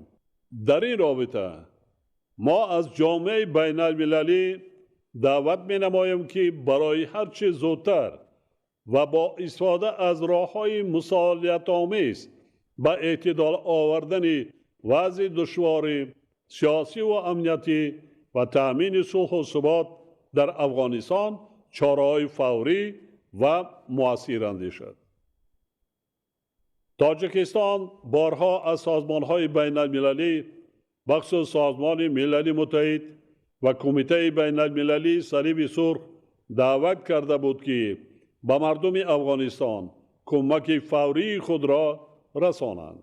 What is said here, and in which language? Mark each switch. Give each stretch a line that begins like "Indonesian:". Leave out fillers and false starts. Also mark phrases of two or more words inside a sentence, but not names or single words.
Persian: در این رابطه ما از جامعه بین المللی دعوت می نماییم که برای هرچه زودتر و با استفاده از راه‌های مصالحت آمیز به اعتدال آوردن وضع دشوار سیاسی و امنیتی و تأمین صلح و ثبات در افغانستان چاره‌های فوری و مؤثر اندیشد.
Tajik: тоҷикистон борҳо аз созмонҳои байналмилалӣ бахусус созмони милали муттаҳид ва кумитаи байналмилалии салиби сурх даъват карда буд ки ба мардуми афғонистон кӯмаки фаврии худро расонанд.